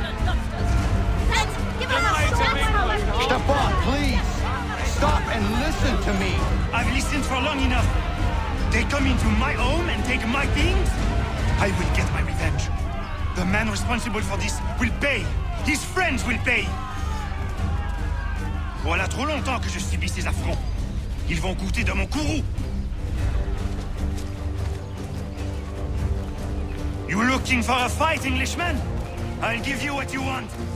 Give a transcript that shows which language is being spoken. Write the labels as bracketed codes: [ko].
[en] Let's give him a shot! Stefan, please! Stop and listen to me! I've listened for long enough. They come into my home and take my things? I will get my revenge. The man responsible for this will pay. His friends will pay. [fr] Voilà trop longtemps que je subis ces affronts. Ils vont goûter de mon courroux. [en] You looking for a fight, Englishman? I'll give you what you want.